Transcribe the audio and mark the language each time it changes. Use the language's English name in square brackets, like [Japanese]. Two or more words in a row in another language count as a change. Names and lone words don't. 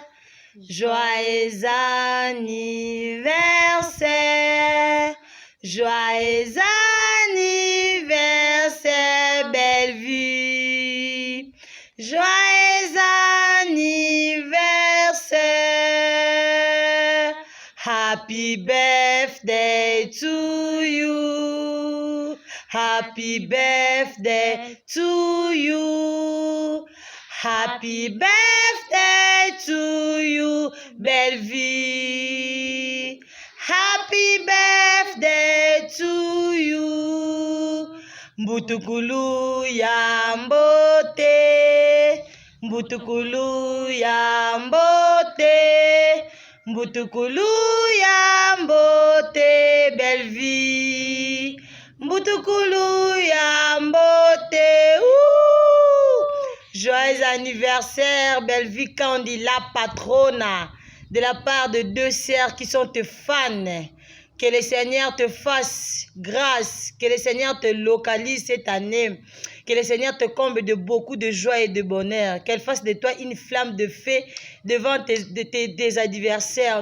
[French] Joyeux anniversaire. Joyeux anniversaire, Bellevue. Joyeux anniversaire. [English] Happy birthday to you. Happy birthday to you. Happy birthday to you, Bellevue. Happy birthday to you. [Kongo] Mbutukulu ya mbote. Mbutukulu ya mbote. Mbutukulu ya mbote, Bellevue. Mbutukulu ya mbote. [French] Joyeux anniversaire, Bellevue Kandi, la patrona. de la part de 2 sœurs qui sont tes fans. Que le Seigneur te fasse grâce, que le Seigneur te localise cette année, que le Seigneur te comble de beaucoup de joie et de bonheur, qu'elle fasse de toi une flamme de feu devant tes adversaires.